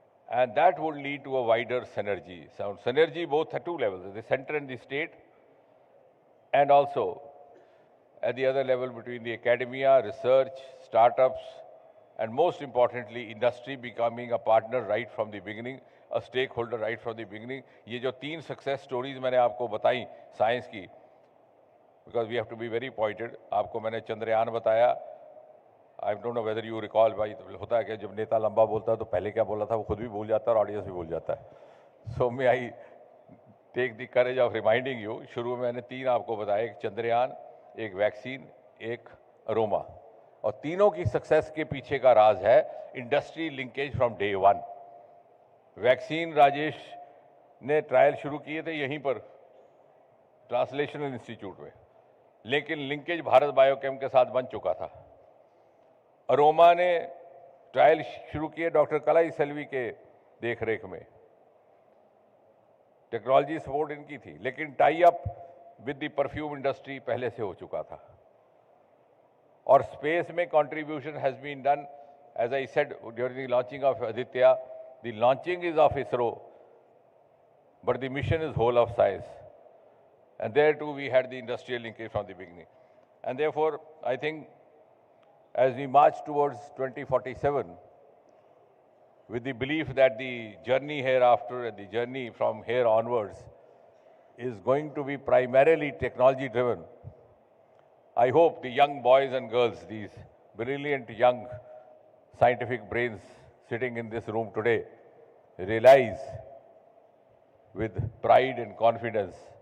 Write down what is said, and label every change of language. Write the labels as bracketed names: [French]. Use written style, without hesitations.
[English] And that would lead to a wider synergy. So synergy both at two levels, the center and the state, and also at the other level between the academia, research, startups, and most importantly, industry becoming a partner right from the beginning, a stakeholder right from the beginning. [Hindi] ये जो [English] 3 success stories [Hindi] मैंने आपको बताई [English] science की, because we have to be very pointed. [Hindi] आपको मैंने चंद्रयान बताया. [English] I don't know whether you recall, [Hindi] भाई होता है कि जब नेता लंबा बोलता है तो पहले क्या बोला था वो खुद भी भूल जाता है और ऑडियंस भी भूल जाता है. [English] So may I take the courage of reminding you. [Hindi] शुरू में मैंने 3 आपको बताया, एक चंद्रयान, एक वैक्सीन, एक अरोमा, और तीनों की सक्सेस के पीछे का राज है industry linkage [English] From day 1. [Hindi] Vaccine Rajesh ने ट्रायल शुरू किए थे यहीं पर ट्रांसलेशनल इंस्टीट्यूट में, लेकिन लिंकेज भारत बायोकेम के साथ बन चुका था. अरोमा ने ट्रायल शुरू किए डॉक्टर कलाई सेल्वी के देखरेख में, टेक्नोलॉजी सपोर्ट इनकी थी, लेकिन [English] tie up with the perfume industry [Hindi] पहले से हो चुका था. और स्पेस में [English] Contribution has been done, as I said during the launching of Aditya, the launching is of ISRO, but the mission is whole of science, and there too we had the industrial linkage from the beginning. And therefore I think as we march towards 2047 with the belief that the journey hereafter and the journey from here onwards is going to be primarily technology driven, I hope the young boys and girls, these brilliant young scientific brains sitting in this room today, realize with pride and confidence